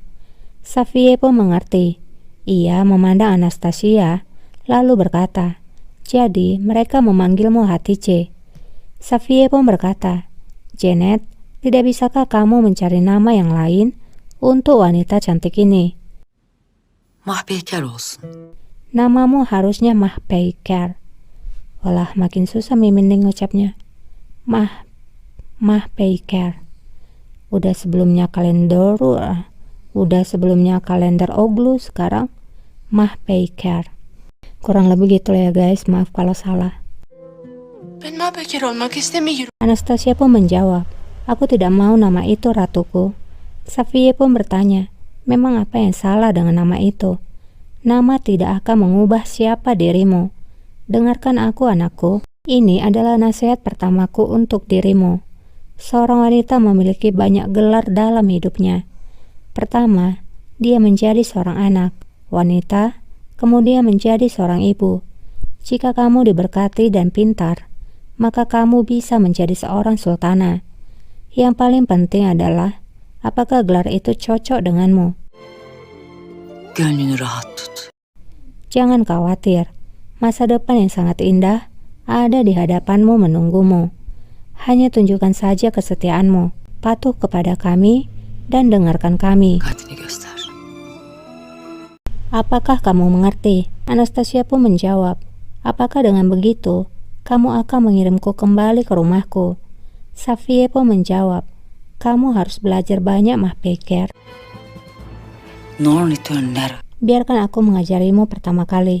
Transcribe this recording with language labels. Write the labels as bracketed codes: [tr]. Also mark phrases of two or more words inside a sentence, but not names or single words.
[id] Safiye pun mengerti. Ia memandang Anastasia, lalu berkata, jadi mereka memanggilmu Hatice. Safiye pun berkata, Janet, tidak bisakah kamu mencari nama yang lain untuk wanita cantik ini? [tr] Mahpeyker olsun. [id] Namamu harusnya Mahpeyker. Walah, makin susah Mimin ngucapnya. Mahpeyker. Udah sebelumnya kalender Oglu, sekarang Mahpeyker. Kurang lebih gitu ya guys, maaf kalau salah. [tr] Ben Mahpeker olmak istemiyorum. [id] Anastasia pun menjawab, aku tidak mau nama itu ratuku. Safiye pun bertanya, memang apa yang salah dengan nama itu? Nama tidak akan mengubah siapa dirimu. Dengarkan aku anakku, ini adalah nasihat pertamaku untuk dirimu. Seorang wanita memiliki banyak gelar dalam hidupnya. Pertama, dia menjadi seorang anak, wanita, kemudian menjadi seorang ibu. Jika kamu diberkati dan pintar, maka kamu bisa menjadi seorang sultana. Yang paling penting adalah, apakah gelar itu cocok denganmu? [tr] Gönlünü rahat tut. [id] Jangan khawatir, masa depan yang sangat indah ada di hadapanmu menunggumu. Hanya tunjukkan saja kesetiaanmu, patuh kepada kami, dan dengarkan kami. [tr] Dikkatini göster. [id] Apakah kamu mengerti? Anastasia pun menjawab, apakah dengan begitu, kamu akan mengirimku kembali ke rumahku? Safiye pun menjawab, kamu harus belajar banyak Mahpeyker. Biarkan aku mengajarimu pertama kali.